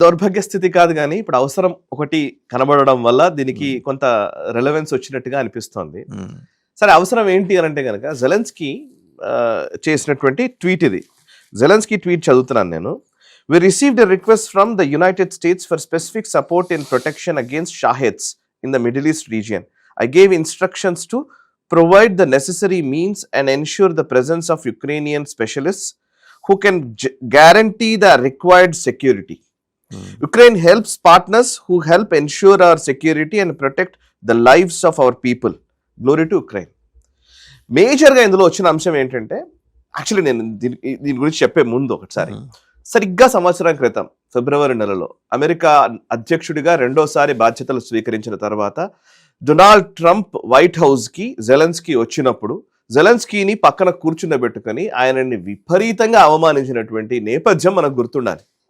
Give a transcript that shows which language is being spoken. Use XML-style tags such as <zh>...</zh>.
<te>దౌర్భాగ్య స్థితి కాదు కానీ ఇప్పుడు అవసరం ఒకటి కనబడడం వల్ల దీనికి కొంత రెలవెన్స్ వచ్చినట్టుగా అనిపిస్తోంది. సరే అవసరం ఏంటి అని అంటే కనుక జెలెన్స్కీ చేసినటువంటి ట్వీట్ ఇది. జెలెన్స్కీ ట్వీట్ చదువుతున్నాను నేను.</te> <en>We received a request from the United States for specific support in protection against Shaheds in the Middle East region. I gave instructions to provide the necessary means and ensure the presence of Ukrainian specialists who can guarantee the required security. Ukraine helps partners who help ensure our security and protect the lives of our people. Glory to Ukraine.</en> <te>మేజర్గా ఇందులో వచ్చిన అంశం ఏంటంటే, actually నేను దీని గురించి చెప్పే ముందు ఒకసారి సరిగ్గా సంవత్సరం క్రితం ఫిబ్రవరి నెలలో అమెరికా అధ్యక్షుడిగా రెండోసారి బాధ్యతలు స్వీకరించిన తర్వాత డొనాల్డ్ ట్రంప్ వైట్ హౌస్కి జెలెన్స్కీ వచ్చినప్పుడు జెలెన్స్కీని పక్కన కూర్చుండబెట్టుకొని ఆయనని విపరీతంగా అవమానించినటువంటి నేపథ్యం మనకు గుర్తుండాలి.</te>